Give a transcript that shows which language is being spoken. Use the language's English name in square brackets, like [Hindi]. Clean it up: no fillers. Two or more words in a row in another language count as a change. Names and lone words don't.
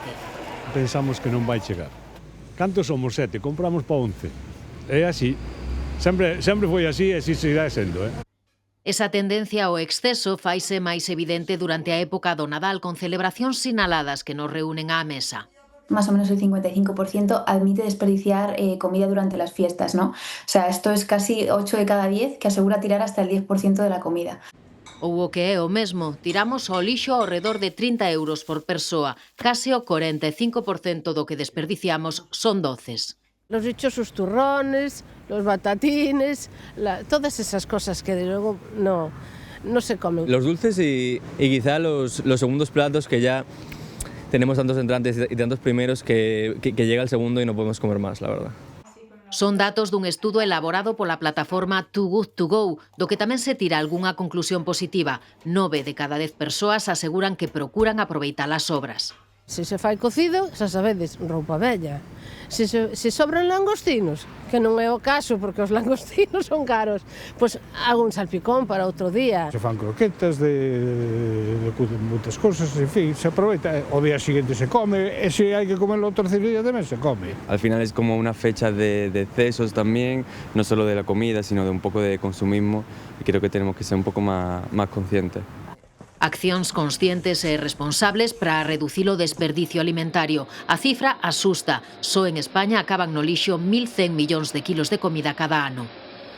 [Galician] Pensamos que non vai chegar. Cantos somos? 7, compramos pa 11. É así. Sempre foi así e así seguirá sendo, Esa tendencia ao exceso faise máis evidente durante a época do Nadal con celebracións sinaladas que nos reúnen á mesa. [Spanish] Más o menos el 55% admite desperdiciar comida durante las fiestas, ¿no? O sea, esto es casi 8 de cada 10 que asegura tirar hasta el 10% de la comida. [Galician] Ou o que é o mesmo, tiramos ao lixo ao redor de 30 euros por persoa. Case o 45% do que desperdiciamos son doces. [Spanish] Los dichosos turrones, los batatines, todas esas cosas que de luego no se comen. Los dulces y quizá los segundos platos que ya tenemos tantos entrantes y tantos primeros que llega el segundo y no podemos comer más, la verdad. [Galician] Son datos dun estudo elaborado pola plataforma Too Good To Go, do que tamén se tira algunha conclusión positiva. 9 de cada 10 persoas aseguran que procuran aproveitar as sobras. Se se fai cocido, xa sabedes, roupa vella. Se sobran langostinos, que non é o caso porque os langostinos son caros, pois [Spanish] hago un salpicón [Galician] para outro día. Se fan croquetas de moitas cousas, en fin, se aproveita. O día seguinte se come, e se hai que comerlo o terceiro día tamén se come. [Spanish] Al final es como una fecha de excesos también, no solo de la comida, sino de un poco de consumismo, y creo que tenemos que ser un poco más conscientes. [Galician] Accións conscientes e responsables para reducir o desperdicio alimentario. A cifra asusta. Só en España acaban no lixo 1.100 millóns de kilos de comida cada ano.